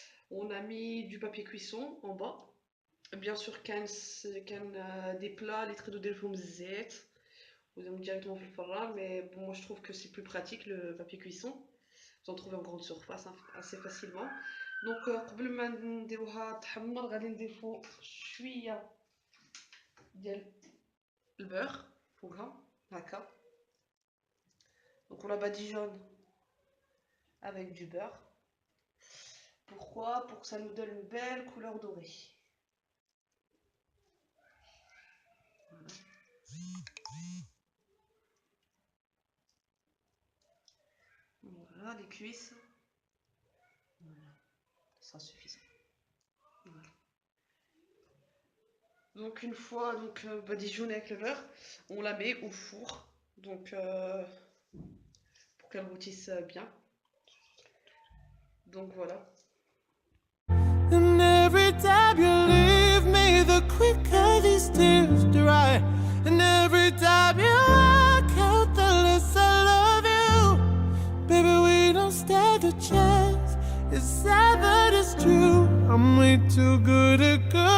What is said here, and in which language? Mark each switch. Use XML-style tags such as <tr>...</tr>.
<fr>On a mis du papier cuisson en bas. Bien sûr,</fr> <ar>كان</ar> <fr>des plats</fr> <ar>اللي تقدروا ديروا فيهم الزيت</ar> <fr>ou directement</fr> <ar>في الفران,</ar> <fr>mais bon, moi je trouve que c'est plus pratique le papier cuisson. Vous en trouvez en grande surface assez facilement.</fr> <ar>Donc قبل ما نديروها تحمر غادي نضيفو شويه ديال البeur فوقها هكا.</ar> <fr>Donc on la badigeonne avec du beurre. Pourquoi? Pour que ça nous donne une belle couleur dorée. Voilà. Voilà les cuisses. Voilà, ça sera suffisant. Voilà. Donc une fois badigeonnée avec le beurre, on la met au four. Donc pour qu'elle rôtisse bien. Donc voilà.</fr> <en>And every time you leave me, the quicker these tears dry. And every time you walk out, the less I love you. Baby, we don't stand a chance. It's sad but it's true. I'm way too good at</en>